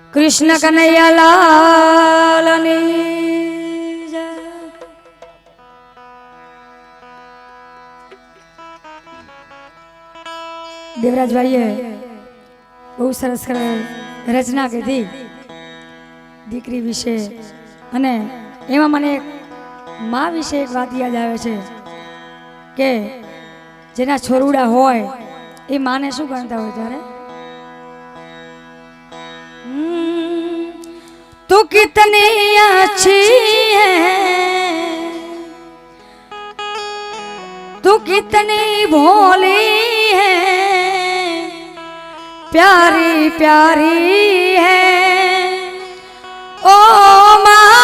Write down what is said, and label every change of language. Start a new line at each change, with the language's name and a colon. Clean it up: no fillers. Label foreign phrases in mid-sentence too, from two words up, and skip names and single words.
Gujarati: कृष्ण कन्हैया लाल देवराज भाई
Hindi: बहुत सरस रचना की थी
Gujarati: દીકરી વિષે અને એમાં મને એક મા વિષે એક બાત યાદ આવે છે કે જેના છોરુડા હોય એ માને શું ગણતા હોય ત્યારે
Hindi: तू कितनी अच्छी है तू कितनी भोली है प्यारी प्यारी है ओ माँ